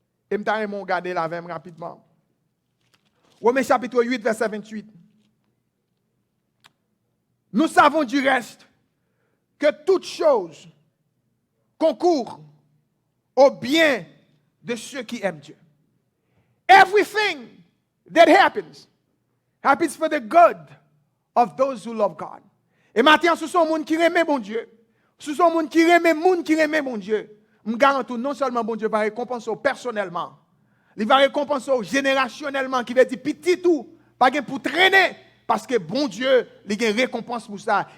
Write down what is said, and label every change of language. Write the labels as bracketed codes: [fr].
[fr] Et je vais regarder là même rapidement. Romains chapitre 8, verset 28. Nous savons du reste que toute chose concourt au bien de ceux qui aiment Dieu. [en] Everything that happens for the good of those who love God. [fr] Et maintenant, ce sont les gens qui aiment mon Dieu. Ce sont les gens qui aiment mon Dieu. Je garantis non seulement mon Dieu va récompenser personnellement, il va récompenser générationnellement, qui veut dire petit tout, pas pour traîner, parce que bon Dieu, il a une récompense pour ça.